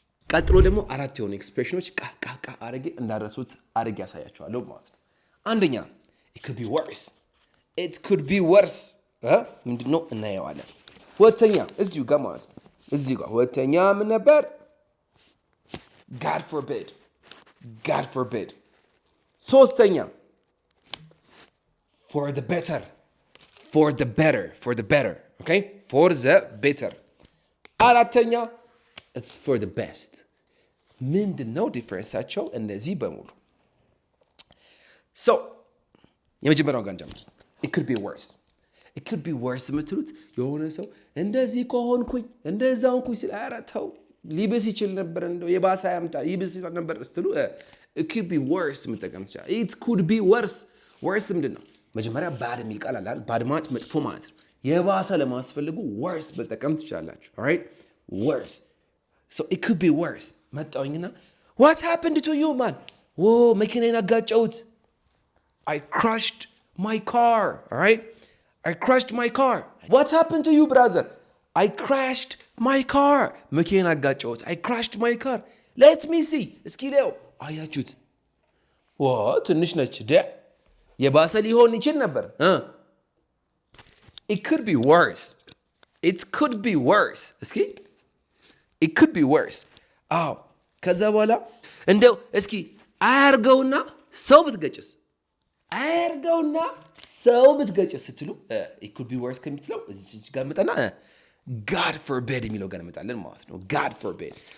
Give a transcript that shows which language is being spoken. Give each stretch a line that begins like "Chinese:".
Amharic: ቀጥሎ ደግሞ አራት የሆኑ ኤክስፕሬሽኖች ቃ አድርጌ እንዳረሱት አድርጌ ያሳያቸዋለሁ ማለት ነው። አንደኛ
English: it could be worse. It could be worse.
Amharic: ምንድን ነው እናየዋለን። ሁለተኛ እዚሁ ጋር ማለት ነው። እዚሁ ጋር ሁለተኛ ምን ነበር?
English: God forbid. God forbid. ሶስተኛ for the better. For the better. For the better. Okay? For the better. አራተኛ it's for the best.
Amharic: ምንድን ነው ዲፍረንሳቸው? እነዚህ በሙሉ so የመጀመሪያው ጋር እንጀምር። it could be worse. it could be worse የምትሉት የሆነ ሰው እንደዚህ ከሆንኩኝ እንደዛ ሆንኩኝ ሲል ኧረ ተው ሊብስ ይችል ነበር እንደው የባሰ ያምጣ ይብስ ነበር ስትሉ it could be worse የምትጠቀም ትችላል።
English: it could be worse.
Amharic: worse ምንድን ነው? መጀመሪያ ባድ የሚል ቃል አለ። ባድ ማለት መጥፎ ማለት ነው። የባሰ ለማስፈልጉ worse መጠቀም ትችላላችሁ። alright worse.
English: so it could be worse.
Amharic: መጣውኝና
English: what happened to you man?
Amharic: መኪናዬን አጋጨሁት.
English: I crushed my car. alright I crushed my car. what happened to you brother? I crashed my car.
Amharic: መኪናዬን አጋጨሁት.
English: I crashed my car. let me see.
Amharic: እስኪ ለው አያችሁት? ትንሽ ነች የባሰ ሊሆን ይችል ነበር።
English: it could be worse. it could be worse. እስኪ it could be worse.
Amharic: አዎ ከዛ በኋላ እንደው እስኪ አያርገውና ሰው ብትገጭስ አያርገውና ሰው ብትገጭስ ስትሉ it could be worse ከሚትለው እዚህ ጋር መጣና God forbid የሚለው ጋር እንመጣለን ማለት ነው።
English: God forbid.